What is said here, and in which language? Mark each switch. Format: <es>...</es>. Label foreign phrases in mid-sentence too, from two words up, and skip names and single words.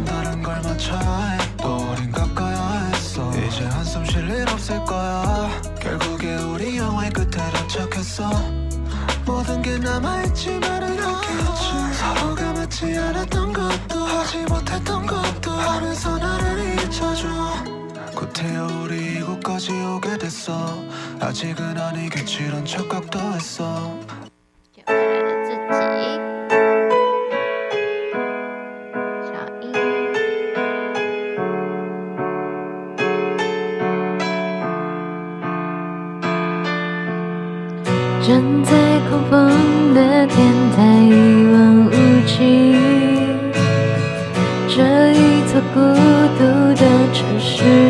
<ko>다른 걸 맞춰야 해 또 우린 가까야 했어 이제 한숨 쉴 일 없을 거야 결국에 우리 영화의 끝에 도착했어 모든 게 남아있지만은 않겠지 서로가 맞지 않았던 것도 하지 못했던 것도 하면서 나를 잊혀줘 곧이어 우리 이곳까지 오게 됐어 아직은 아니겠지 이런 착각도 했어</ko> <zh>就未来的自己，小英。站在空旷的天台，一望无际，这一座孤独的城市，</zh>